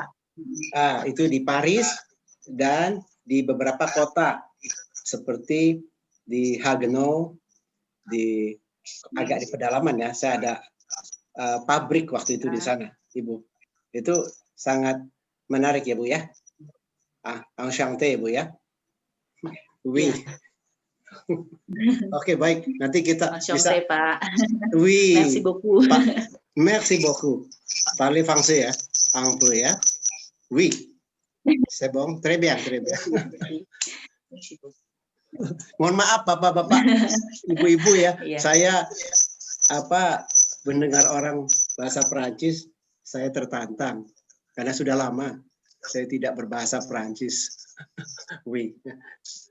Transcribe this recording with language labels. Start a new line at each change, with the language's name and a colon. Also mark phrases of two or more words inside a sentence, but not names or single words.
Indonesian: Itu di Paris dan di beberapa kota seperti di Haguenau, agak di pedalaman ya. Saya ada pabrik waktu itu di sana, Ibu. Itu sangat menarik ya Bu ya. Enchanté Bu ya. Oke, baik. Nanti kita bisa. Pak.
French: Merci beaucoup. Merci beaucoup. Parlez français ya. Anglais ya. Oui. C'est bon. Très bien, très bien.
Indonesian: Mohon maaf Bapak-bapak, Ibu-ibu ya. Saya mendengar orang bahasa Perancis, saya tertantang karena sudah lama saya tidak berbahasa Perancis.